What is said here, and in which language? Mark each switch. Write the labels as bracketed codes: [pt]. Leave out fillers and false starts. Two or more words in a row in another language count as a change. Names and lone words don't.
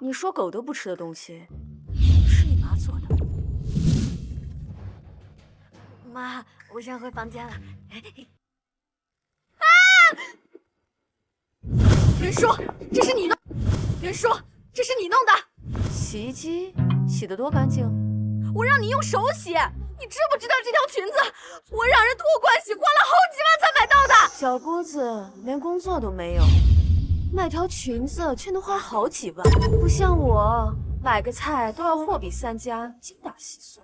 [zh] 你說狗都不吃的東西，是你媽做的。媽，我先回房間了。啊！袁叔，這是你弄？袁叔，這是你弄的？洗衣機洗得多乾淨？我讓你用手洗，你知不知道這條裙子我讓人托關係花了好幾萬才買到的？小姑子連工作都沒有，買條裙子卻能花好幾萬，不像我買個菜都要貨比三家，精打細算。